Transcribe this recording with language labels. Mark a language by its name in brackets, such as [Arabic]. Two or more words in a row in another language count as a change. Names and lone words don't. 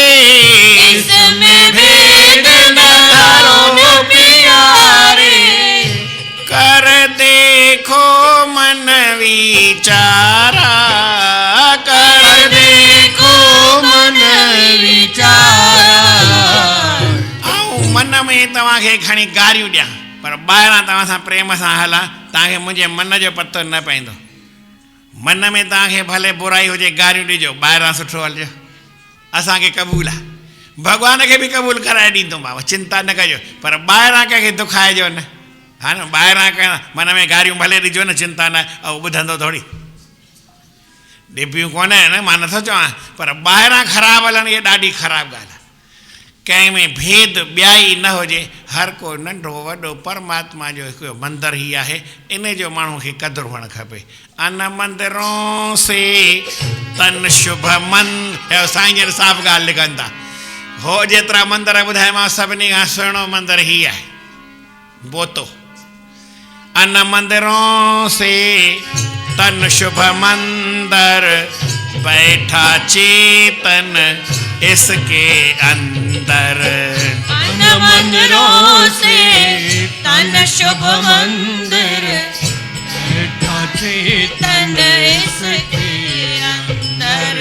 [Hindi] इसमें भेद न धरो न प्यारे। कर देखो मन विचारा, कर देखो मन विचारा। [Sindhi] ऐं मन में तव्हांखे खणी गारियूं ॾियां पर ॿाहिरां तव्हां सां प्रेम सां हलां, तव्हांखे मुंहिंजे मन जो पतो न पवंदो। मन में तव्हांखे भले बुराई हुजे गारियूं ॾिजो, ॿाहिरां सुठो हलिजो, असांखे क़बूल आहे। भॻवान खे बि क़बूल कराए ॾींदोमांव, चिंता न कजो, पर ॿाहिरां कंहिंखे दुखाइजो न। हा न, ॿाहिरां कंहिं मन में गारियूं भले ॾिजो न, चिंता न, ऐं ॿुधंदो थोरी ॾिबियूं कोन आहिनि, मां नथो चवां, पर ॿाहिरां ख़राबु हलणु इहा ॾाढी ख़राबु ॻाल्हि आहे। कंहिं में भेद ॿियाई न हुजे, हर को नंढो वॾो परमात्मा जो हिकु मंदरु ई आहे, इन जो माण्हू खे क़दुरु हुअणु खपे। [Hindi] अन मंदिरों से तन शुभ मन, [Sindhi] साईं जन साफ़ ॻाल्हि लिखनि था, हो जेतिरा मंदर ॿुधायोमांव सभिनी खां सुहिणो मंदरु ही आहे बोतो। [Hindi] अन मंदिरों से तन शुभ मंदर, बैठा चेतन इसके अंदर। अन मंदिरों से तन शुभ मंदिर, बैठा चेतन इसके अंदर।